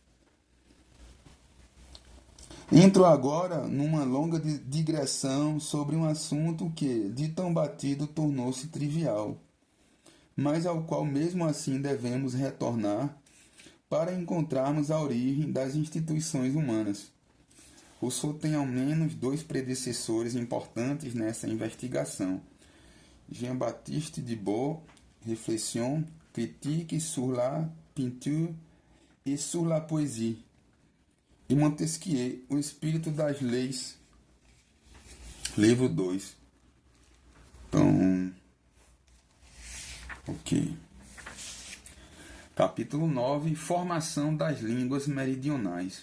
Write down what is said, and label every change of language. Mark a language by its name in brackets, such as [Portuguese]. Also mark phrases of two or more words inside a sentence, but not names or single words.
[Portuguese] Entro agora numa longa digressão sobre um assunto que, de tão batido, tornou-se trivial, mas ao qual mesmo assim devemos retornar para encontrarmos a origem das instituições humanas. Rousseau tem ao menos 2 predecessores importantes nessa investigação. Jean-Baptiste Dubos, Réflexions critiques sur la peinture et sur la poésie, e Montesquieu, O Espírito das Leis, livro 2. Então, ok. Capítulo 9, Formação das línguas meridionais.